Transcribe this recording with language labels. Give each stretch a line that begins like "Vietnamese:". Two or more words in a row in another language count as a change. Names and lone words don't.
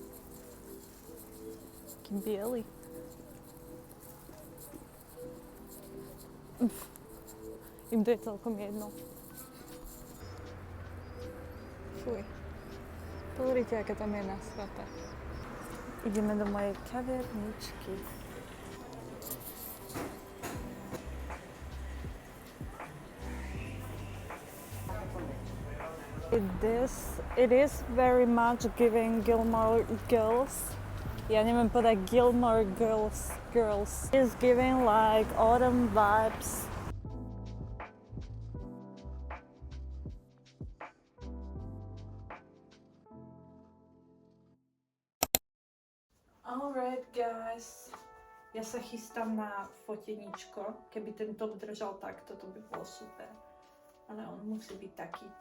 Slovak: Taký biely. Im to je celkom jedno. Fuj. Pozrite, aká tam je nasrata. Ideme do mojej kaviarničky.
English: It is very much giving Gilmore Girls.
Slovak: Ja neviem povedať Gilmore Girls.
English: It's giving like autumn vibes. Alright guys.
Slovak: Ja sa chystám na foteničko. Keby ten top držal takto, to by bolo super. Ale on musí byť takýto.